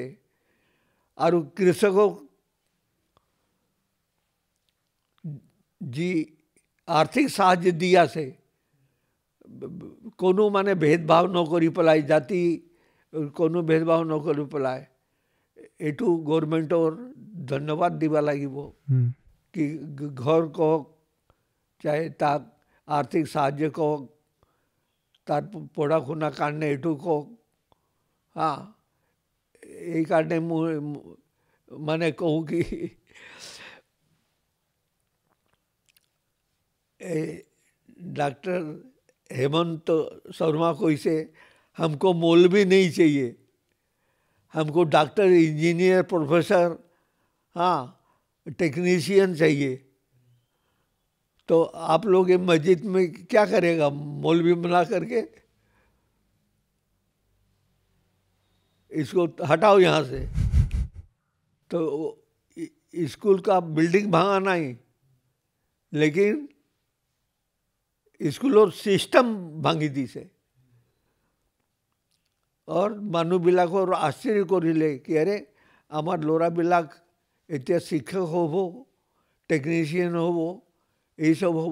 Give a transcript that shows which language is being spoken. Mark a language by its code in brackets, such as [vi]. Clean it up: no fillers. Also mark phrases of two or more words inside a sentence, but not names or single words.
[as] আৰু কৃষকক যি আৰ্থিক সাহায্য দি আছে, কোনো মানে ভেদভাৱ নকৰি পেলাই, জাতি কোনো ভেদভাৱ নকৰি পেলাই, এইটো গভৰ্ণমেণ্টৰ ধন্যবাদ দিব লাগিব। কি ঘৰ কওক, চাहे তাক আৰ্থিক সাহায্য কওক, তাৰ পঢ়া শুনাৰ কাৰণে এইটো কওক। এই কাৰণে মই মানে কওঁ কি [hi] डॉक्टर हेमंत शर्मा কৈছে हमको मौलवी नहीं चाहिए, हमको डॉक्टर, इंजीनियर, प्रोफेसर, टेक्नीशियन चाहिए। तो आप लोग ये मस्जिद में क्या करेगा? मौलवी बना करके इसको हटाओ यहाँ से। तो स्कूल का बिल्डिंग भांगा नहीं, लेकिन [as] স্কুলৰ সিস্টেম ভাঙি দিছে। और মানুহবিলাকৰ আশ্চৰ্য কৰিলে কি আৰে আমাৰ ল'ৰাবিলাক এতিয়া শিক্ষক হ'ব, টেকনিচিয়ান হ'ব, এইসব হ'ব।